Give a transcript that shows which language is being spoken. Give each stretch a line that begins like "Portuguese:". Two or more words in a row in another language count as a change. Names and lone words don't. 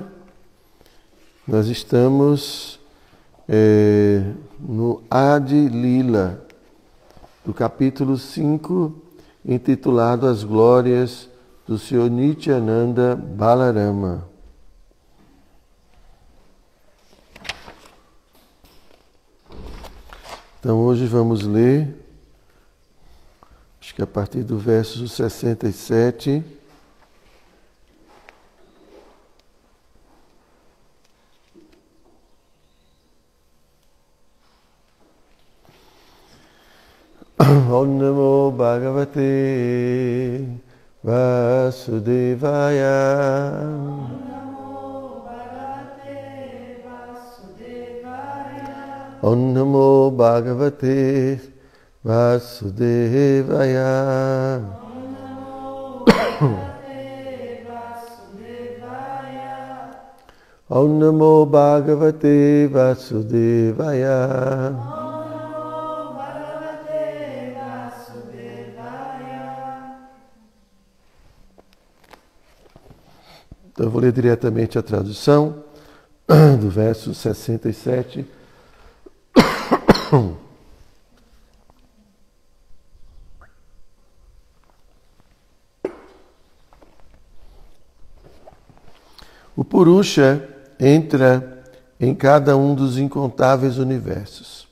Portuguese: Nós estamos no Adi Lila, do capítulo 5, intitulado As Glórias do Senhor Nityananda Balarama. Então hoje vamos ler, acho que a partir do verso 67.
Sanskrit: ॐ नमो भगवते वासुदेवाय. ॐ नमो भगवते वासुदेवाय. ॐ नमो भगवते वासुदेवाय.
Portuguese: Então eu vou ler diretamente a tradução do verso 67. O Purusha entra em cada um dos incontáveis universos.